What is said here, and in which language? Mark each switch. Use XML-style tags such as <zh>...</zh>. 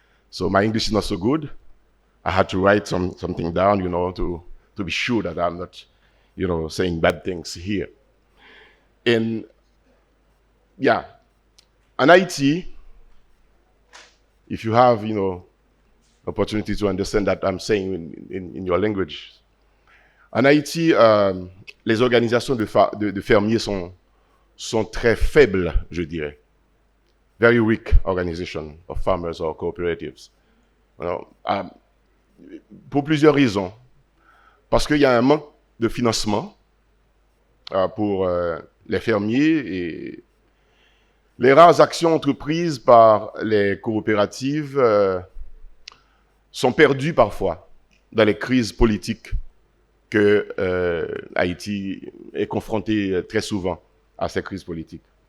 <en>So my English is not so good. I had to write something down, to be sure that I'm not, saying bad things here. And yeah, an IT, if you have, opportunity to understand that I'm saying in your language.</en> <fr>En Haïti, les organisations de fermiers sont très faibles, je dirais.</fr> <en>Very weak organization of farmers or cooperatives.</en> <fr>pour plusieurs raisons. Parce qu'il y a un manque de financement pour les fermiers et les rares actions entreprises par les coopératives sont perdues parfois dans les crises politiques que Haïti est confronté très souvent à ces crises politiques.</fr>